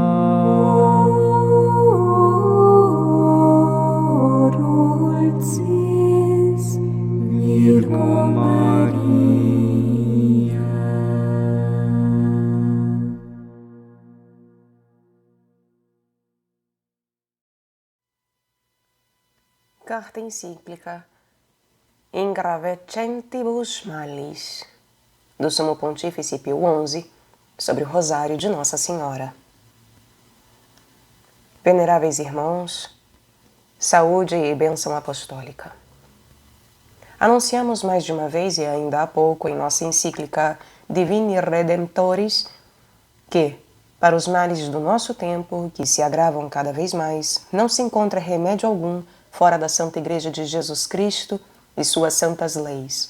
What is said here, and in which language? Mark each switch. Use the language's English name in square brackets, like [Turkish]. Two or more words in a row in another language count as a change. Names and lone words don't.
[Latin] O dulcis Virgo Maria. [Portuguese] Carta encíclica In Gravescentibus Malis, do Sumo Pontífice Pio XI, sobre o Rosário de Nossa Senhora. Veneráveis irmãos, saúde e bênção apostólica. Anunciamos mais de uma vez e ainda há pouco em nossa encíclica Divini Redemptoris que, para os males do nosso tempo, que se agravam cada vez mais, não se encontra remédio algum fora da Santa Igreja de Jesus Cristo e suas santas leis.